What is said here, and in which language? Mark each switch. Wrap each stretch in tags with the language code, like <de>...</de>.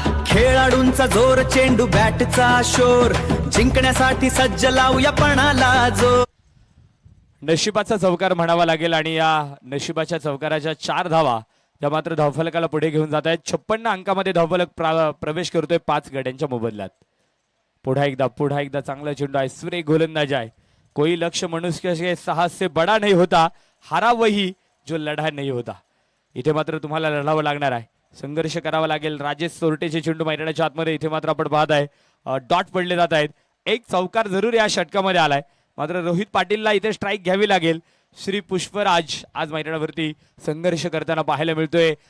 <mr>खेळाडूंचा जोर, चेंडू बॅटचा शोर, जिंकण्यासाठी सज्ज लावूया पणाला जोर. नशिबाचा चौकार म्हणावा लागेल आणि या नशिबाच्या चौकाराच्या 4 धावा ज्या मात्र धावफलकाला पुढे घेऊन जात आहेत. 56 अंकामध्ये धावफलक प्रवेश करतोय 5 गड्यांच्या मोबदल्यात. पुन्हा एकदा चांगला चेंडू आहे. सुरेख गोलंदाज आहे.</mr> <hi>कोई लक्ष्य मनुष्य के साहस से बड़ा नहीं होता, हारा वही जो लढा नहीं होता.</hi> <mr>इथे मात्र तुम्हाला लढावं लागणार आहे. संघर्ष करावा लागेल. राजेश सोरटेचे चेंडू मैदानाच्या आतमध्ये इथे मात्र आपण पाहत आहे डॉट पडले जात आहेत एक चौकार जरूर या षटकामध्ये आलाय, मात्र रोहित पाटीलला इथे स्ट्राईक घ्यावी लागेल. श्री पुष्पराज आज मैदानावरती संघर्ष करताना पाहायला मिळतोय.</mr>